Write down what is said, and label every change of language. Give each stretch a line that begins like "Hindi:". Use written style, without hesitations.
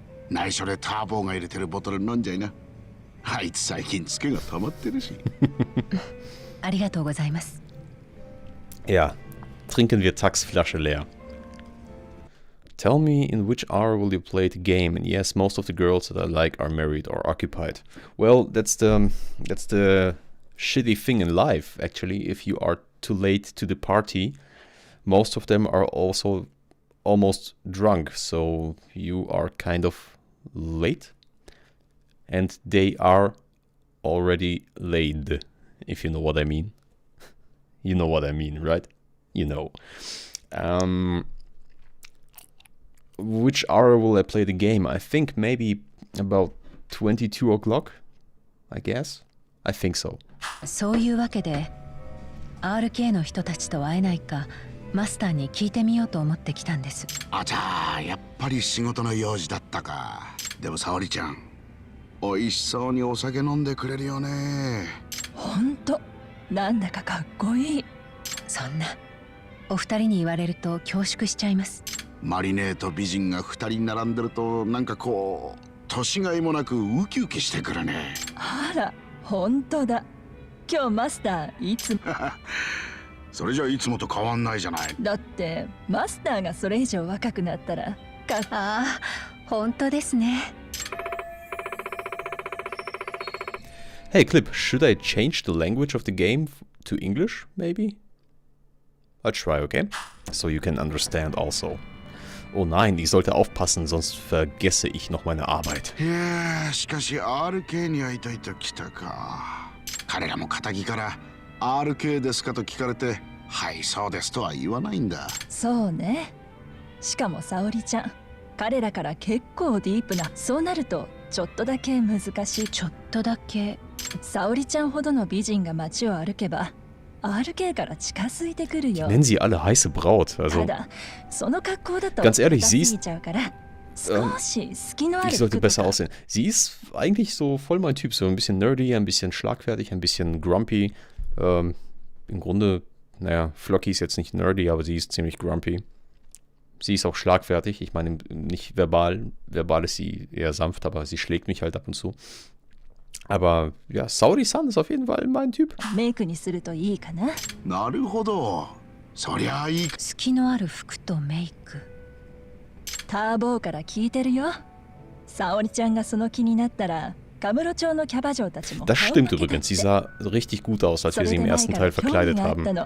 Japanese: 内緒でターボーが入れてるボトル飲んじゃいな。あいつ最近ツケが溜まってるし。ありがとうございます。
German: Ja, trinken wir Tax Flasche leer.
English: Tell me in which hour will you play the game? And yes, most of the girls that I like are married or occupied. Well, that's the shitty thing in life, actually. If you are too late to the party, most of them are also almost drunk, so you are kind of late. And they are already laid, if you know what I mean. You know what I mean, right? You know. Which hour will I play the game? I think maybe about 22 o'clock, I guess. I think so.
Japanese: そういうわけで RK の人たちと会えないかマスターに聞いてみようと思ってきたんです。あちゃー、やっぱり仕事の用事だったか。でも沙織ちゃん、おいしそうにお酒飲んでくれるよね。ほんと、なんだかかっこいい。そんなお二人に言われると恐縮しちゃいます。マリネーと美人が二人並んでるとなんかこう年がいもなくウキウキしてくるね。あら、ほんとだ。今日マスターいつもそれじゃいつもと変わんないじゃない。だってマスターがそれ以上若くなったらああ、ほんとですね。
English: Hey Clip, should I change the language of the game to English, maybe? I'll try, okay? So you can understand also.
German: Oh nein, ich sollte aufpassen, sonst vergesse ich noch meine Arbeit.
Japanese: いや、しかし RK に会いたいと来たか。彼らも仇から RK ですかと聞かれて、はいそうですとは言わないんだ。そうね。しかも沙織ちゃん、彼らから結構ディープな。そうなるとちょっとだけ難しい。ちょっとだけ。沙織ちゃんほどの美人が街を歩けば RK から近づいてくるよ。
German: Nennen sie alle heiße Braut. Also,
Japanese: ただその格好だと
German: ganz ehrlich, sie ist,
Japanese: 少し隙のある
German: ich sollte besser aussehen. Sie ist eigentlich so voll mein Typ, so ein bisschen nerdy, ein bisschen schlagfertig, ein bisschen grumpy. Im Grunde, naja, Flocky ist jetzt nicht nerdy, aber sie ist ziemlich grumpy. Sie ist auch schlagfertig, ich meine nicht verbal. Verbal ist sie eher sanft, aber sie schlägt mich halt ab und zu. Aber ja, Saori-san ist auf jeden Fall mein Typ.
Japanese: メイクにするといいかな。なるほど。そりゃあいい。隙のある服とメイク。ターボーから聞いてるよ。沙織ちゃんがその気になったら、カムロ町のキャバ嬢たちも。
German: Das stimmt übrigens. Sie sah richtig gut aus, als wir sie im ersten Teil verkleidet haben.